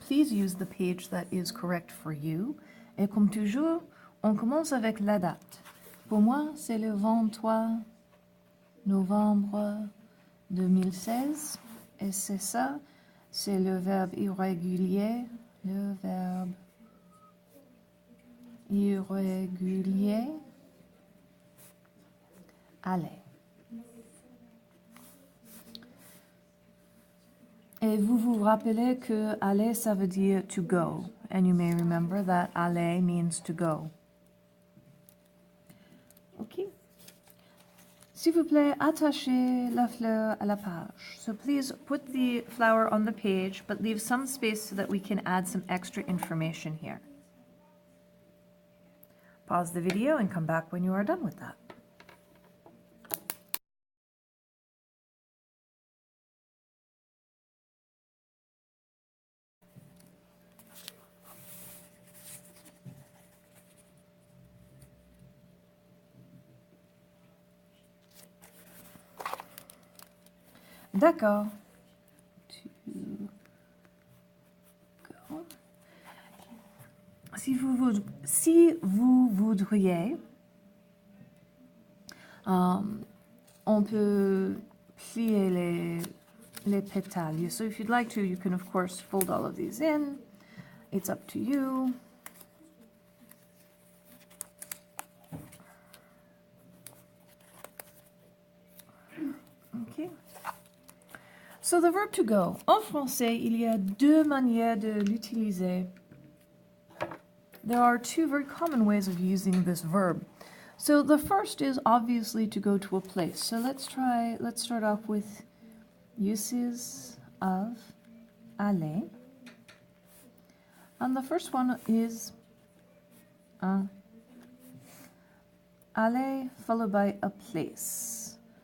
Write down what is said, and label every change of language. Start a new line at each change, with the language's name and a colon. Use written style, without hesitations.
English: Please use the page that is correct for you.
French: Et comme toujours, on commence avec la date. Pour moi, c'est le 23 novembre 2016. Et c'est ça, c'est le verbe irrégulier. Le verbe irrégulier. Aller. Et vous vous rappelez que aller, ça veut dire
English: to go. And you may remember that aller means to go. OK.
French: S'il vous plaît, attachez la fleur à la page.
English: So please put the flower on the page, but leave some space so that we can add some extra information here. Pause the video and come back when you are done with that.
French: D'accord. Si vous voudriez, on peut plier les pétales.
English: So if you'd like to, you can of course fold all of these in. It's up to you. Okay. So the verb to go.
French: En français, il y a deux manières de l'utiliser.
English: There are two very common ways of using this verb. So the first is obviously to go to a place. So let's start off with uses of aller. And the first one is aller followed by a place.